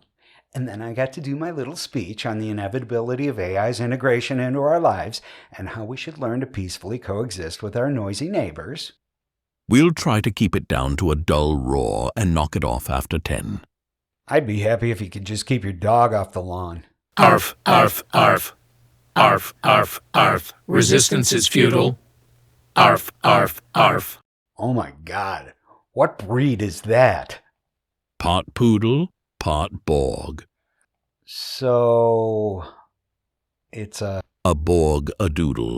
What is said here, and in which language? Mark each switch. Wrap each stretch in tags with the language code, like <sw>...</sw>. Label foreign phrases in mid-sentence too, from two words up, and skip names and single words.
<en>And then I got to do my little speech on the inevitability of AI's integration into our lives and how we should learn to peacefully coexist with our noisy neighbors. We'll try to keep it down to a dull roar and knock it off after 10. I'd be happy if you could just keep your dog off the lawn. Arf, arf, arf. Arf, arf, arf. Resistance is futile. Arf, arf, arf. Oh my God, what breed is that? Part poodle, part Borg. So, it's A Borg-a-doodle.</en>